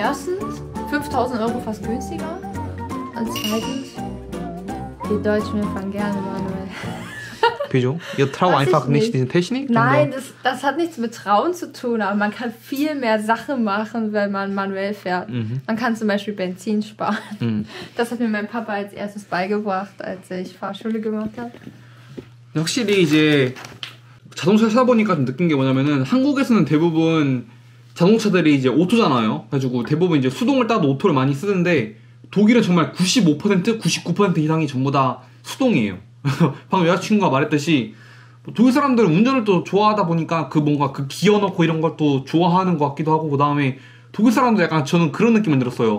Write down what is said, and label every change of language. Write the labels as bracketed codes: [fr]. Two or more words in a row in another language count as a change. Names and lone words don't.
[de] Erstens 5.000 Euro fast günstiger. Und zweitens, die Deutschen fahren gerne manuell. Wieso? Ihr traut einfach nicht diese Technik? Nein, das hat nichts mit Trauen zu tun, aber man kann viel mehr Sachen machen, wenn man manuell fährt. Man kann zum Beispiel Benzin sparen. Das hat mir mein Papa als erstes beigebracht, als ich Fahrschule gemacht habe. [ko] 확실히 이제 자동차 찾아보니까 좀 느낀 게 뭐냐면은 한국에서는 대부분 자동차들이 이제 오토잖아요. 그래가지고 대부분 이제 수동을 따도 오토를 많이 쓰는데 독일은 정말 95%, 99% 이상이 전부 다 수동이에요. 방금 여자친구가 말했듯이 독일 사람들은 운전을 또 좋아하다 보니까 뭔가 기어 넣고 이런 걸 또 좋아하는 것 같기도 하고, 그 다음에 독일 사람도 약간 저는 그런 느낌을 들었어요.